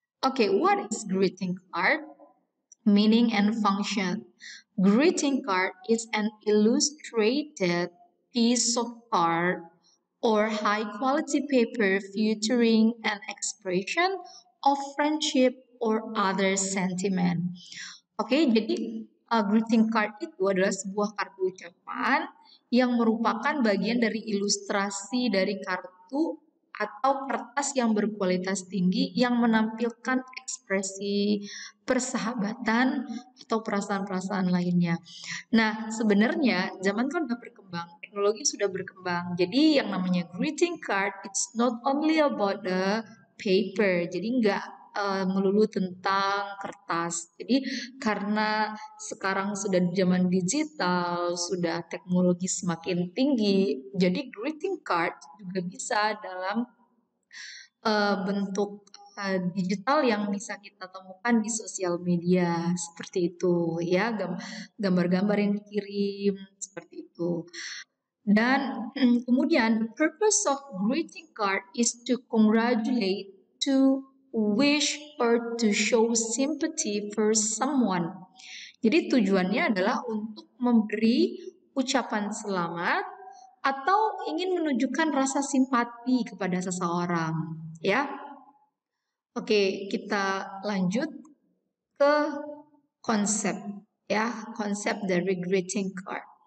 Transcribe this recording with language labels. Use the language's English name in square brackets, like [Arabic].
[English] Okay, what is greeting card? Meaning and function. Greeting card is an illustrated piece of card or high quality paper featuring an expression of friendship or other sentiment. [Indonesian] Oke, jadi greeting card itu adalah sebuah kartu ucapan yang merupakan bagian dari ilustrasi dari kartu atau kertas yang berkualitas tinggi yang menampilkan ekspresi persahabatan atau perasaan-perasaan lainnya. Nah, sebenarnya zaman kan udah berkembang, teknologi sudah berkembang. Jadi yang namanya [English] greeting card, it's not only about the paper. [Indonesian] Jadi nggak melulu tentang kertas. Jadi karena sekarang sudah zaman digital, sudah teknologi semakin tinggi, jadi greeting card juga bisa dalam bentuk digital yang bisa kita temukan di sosial media seperti itu ya, gambar-gambar yang dikirim seperti itu. Dan kemudian [English] the purpose of greeting card is to congratulate, to wish, or to show sympathy for someone. [Indonesian] Jadi tujuannya adalah untuk memberi ucapan selamat atau ingin menunjukkan rasa simpati kepada seseorang, ya. Oke, kita lanjut ke konsep, ya, konsep dari greeting card.